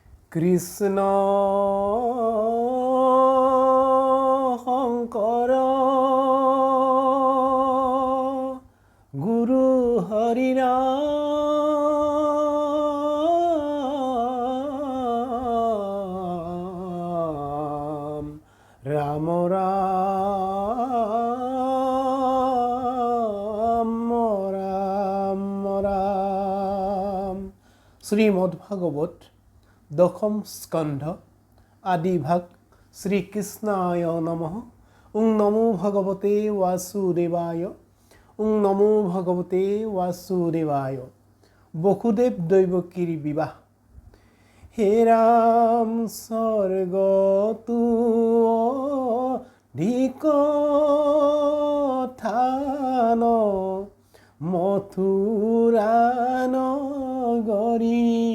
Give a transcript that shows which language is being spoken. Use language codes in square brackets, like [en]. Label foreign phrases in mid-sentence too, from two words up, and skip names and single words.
[as] কৃষ্ণ শংকৰ গুৰু হৰি ৰাম ৰাম ৰাম ৰাম ৰাম। শ্ৰীমদ ভাগৱত দশম স্কন্ধ আদি ভাগ। [sa] শ্রীকৃষ্ণায় নমঃ। ওং নমো ভগবতে বাসুদেবায়। ওং নমো ভগবতে বাসুদেবায়। [as] বসুদেৱ দৈৱকীৰ বিবাহ। হে ৰাম স্বৰ্গতু অধিক থান মথুৰা নগৰী